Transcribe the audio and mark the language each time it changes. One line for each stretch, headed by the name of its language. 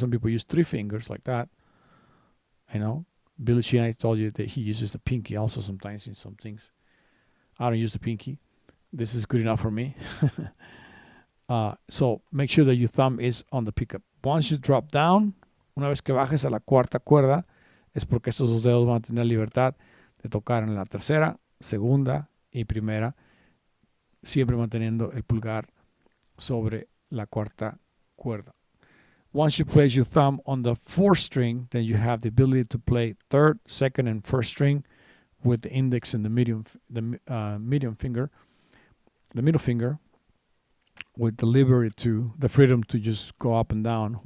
English: Some people use 3 fingers like that. I know. Billy Sheehan, I told you that he uses the pinky also sometimes in some things. I don't use the pinky. This is good enough for me. So make sure that your thumb is on the pickup. Once you drop down,
Spanish: una vez que bajes a la cuarta cuerda, es porque estos dos dedos van a tener libertad de tocar en la tercera, segunda y primera, siempre manteniendo el pulgar sobre la cuarta cuerda.
English: Once you place your thumb on the fourth string, then you have the ability to play third, second, and first string with the index and the middle finger, with the freedom to just go up and down.